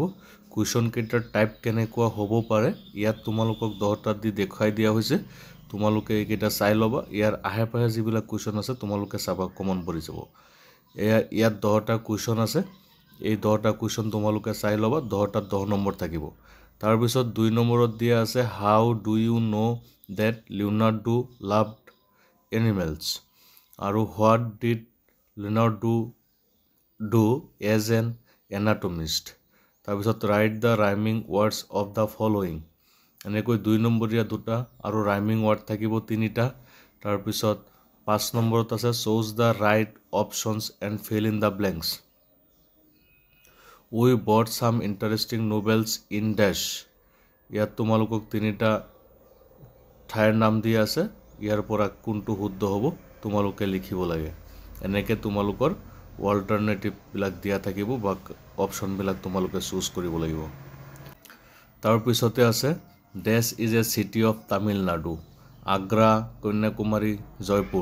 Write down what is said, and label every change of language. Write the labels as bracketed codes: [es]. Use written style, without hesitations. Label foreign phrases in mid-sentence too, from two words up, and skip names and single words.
[as] কুৱেশ্যন কেইটাৰ টাইপ কেনেকুৱা হ'ব পাৰে ইয়াত তোমালোকক 10টা দি দেখাই দিয়া হৈছে। তোমালোকে এইকেইটা চাই ল'বা, ইয়াৰ আহে পাহে যিবিলাক কুৱেশ্যন আছে তোমালোকে চাবা, কমন পৰি যাব। ইয়াত 10টা কুৱেশ্যন আছে, এই 10টা কুৱেশ্যন তোমালোকে চাই ল'বা, 10টাত 10 নম্বৰ থাকিব। তাৰপিছত 2 নম্বৰত দিয়া আছে [en] how do you know that Leonardo loved animals [as] আৰু [en] what did Leonardo do as an anatomist। তাৰপিছত write the rhyming words of the following। [as] এনেকৈ 2 নম্বৰীয়া 2টা আৰু [en] rhyming word [as] থাকিব 3টা। [en] তাৰপিছত 5 নম্বৰত আছে choose the right options and fill in the blanks। we bought some interesting novels in dash। [as] ইয়াত তোমালোকক 3টা ঠাইৰ নাম দিয়া আছে, ইয়াৰ পৰা কোনটো শুদ্ধ হ'ব তোমালোকে লিখিব লাগে। এনেকৈ তোমালোকৰ অল্টাৰনেটিভবিলাক দিয়া থাকিব বা অপশ্যনবিলাক তোমালোকে চুজ কৰিব লাগিব। তাৰপিছতে আছে [en] dash is a city of তামিলনাডু, আগ্ৰা, কন্যাকুমাৰী, জয়পুৰ।